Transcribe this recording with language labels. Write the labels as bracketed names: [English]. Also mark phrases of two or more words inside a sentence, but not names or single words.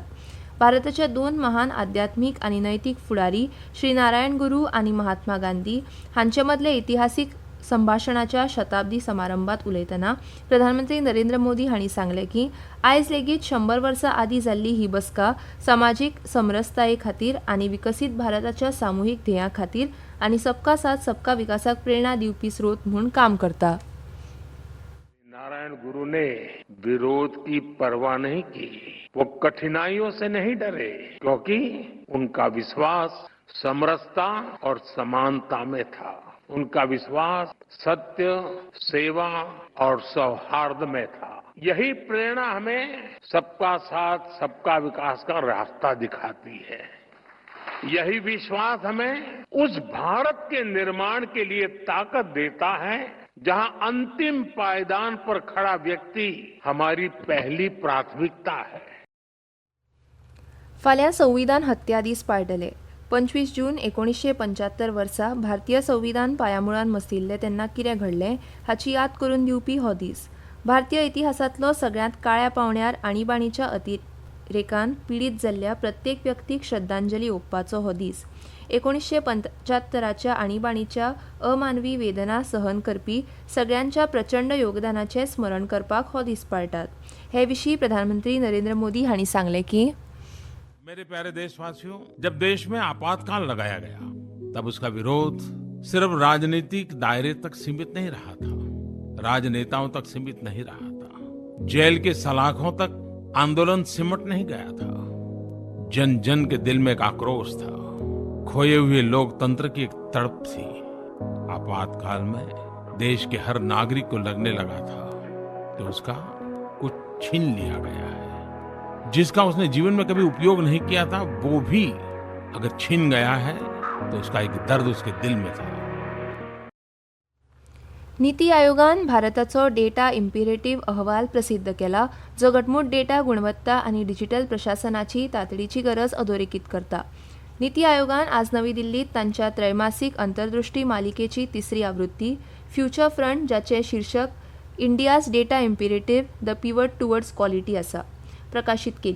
[Konkani] भारताचे 2 महान आध्यात्मीक आनी नैतीक फुडारी श्री नारायण गुरू आनी महात्मा गांधी हांचे मदले इतिहासीक संभाशणाच्या शताब्दी समारंभात उलयतना प्रधानमंत्री नरेंद्र मोदी हांणी सांगलें की आयज लेगीत 100 वर्सां आदीं जाल्ली ही बसका समाजीक समरसताये खातीर आनी विकसीत भारताच्या सामुहीक ध्येयां खातीर आनी [Hindi] सबका साथ सबका [Konkani] विकासाक प्रेरणा दिवपी स्रोत म्हूण काम करता. [Hindi] नारायण गुरु ने विरोध की परवाह नहीं की. वो कठिनाइयों से नहीं डरे क्योंकि उनका विश्वास समरसता और समानता में था. उनका विश्वास सत्य, सेवा और सौहार्द में था. यही प्रेरणा हमें सबका साथ सबका विकास का रास्ता दिखाती है. यही विश्वास हमें उस भारत के निर्माण के लिए ताकत देता है जहां अंतिम पायदान पर खड़ा व्यक्ति हमारी पहली प्राथमिकता है. [Konkani] फाल्यां संविधान हत्या दीस पाळटले. 25 जून 1975 वर्सा भारतीय संविधान पायामुळान मसिल्लें तेन्ना कितें घडलें हाची याद करून दिवपी हो दीस. भारतीय इतिहासांतलो सगळ्यांत काळ्या पावण्यार आणीबाणीच्या अतिरेकान पिडीत जाल्ल्या प्रत्येक व्यक्तीक श्रद्धांजली ओंपपाचो हो दीस. 1975च्या आणीबाणीच्या अमानवी वेदना सहन करपी सगळ्यांच्या प्रचंड योगदानाचें स्मरण करपाक हो दीस पाळटात. हे विशीं प्रधानमंत्री नरेंद्र मोदी हांणी सांगलें की [Hindi] मेरे प्यारे देशवासियों, जब देश में आपातकाल लगाया गया तब उसका विरोध सिर्फ राजनीतिक दायरे तक सीमित नहीं रहा था, राजनेताओं तक सीमित नहीं रहा था, जेल के सलाखों तक आंदोलन सिमट नहीं गया था. जन जन के दिल में एक आक्रोश था, खोए हुए लोकतंत्र की एक तड़प थी. आपातकाल में देश के हर नागरिक को लगने लगा था कि उसका कुछ छीन लिया गया है. जिसका उसने जीवन में कभी उपयोग नहीं किया था वो भी अगर छीन गया है तो उसका एक दर्द उसके दिल में था. [Konkani] नीती आयोगान भारताचो डेटा इम्पेरेटिव्ह अहवाल प्रसिद्ध केला, जो घटमूट डेटा गुणवत्ता आनी डिजिटल प्रशासनाची तातडीची गरज अधोरेखित करता. नीती आयोगान आज नवी दिल्लीत तांच्या त्रैमासिक अंतर्दृष्टी मालिकेची 3री आवृत्ती फ्युचर फ्रंट, जाचे शीर्षक इंडियाज डेटा इम्पेरेटिव्ह द पिवट टुवर्ड्स क्वालिटी आसा, प्रकाशीत केली.